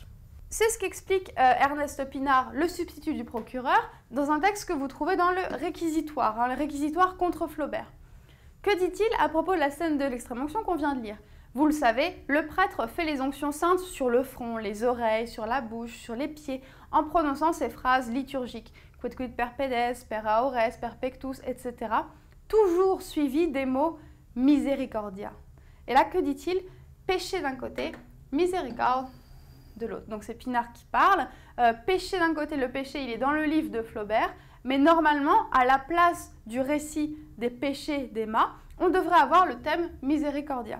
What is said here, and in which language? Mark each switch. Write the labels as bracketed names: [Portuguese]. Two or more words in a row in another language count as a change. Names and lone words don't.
[French] C'est ce qu'explique Ernest Pinard, le substitut du procureur, dans un texte que vous trouvez dans le réquisitoire, le réquisitoire contre Flaubert. Que dit-il à propos de la scène de l'extrême-onction qu'on vient de lire? Vous le savez, le prêtre fait les onctions saintes sur le front, les oreilles, sur la bouche, sur les pieds, en prononçant ces phrases liturgiques, [Latin] quid quid per pedes, per aures, per pectus, [French] etc., toujours suivies des mots misericordia. Et là, que dit-il? Péché d'un côté, miséricorde de l'autre. Donc c'est Pinard qui parle. Péché d'un côté, le péché, il est dans le livre de Flaubert, mais normalement, à la place du récit des péchés d'Emma, on devrait avoir le thème miséricordia.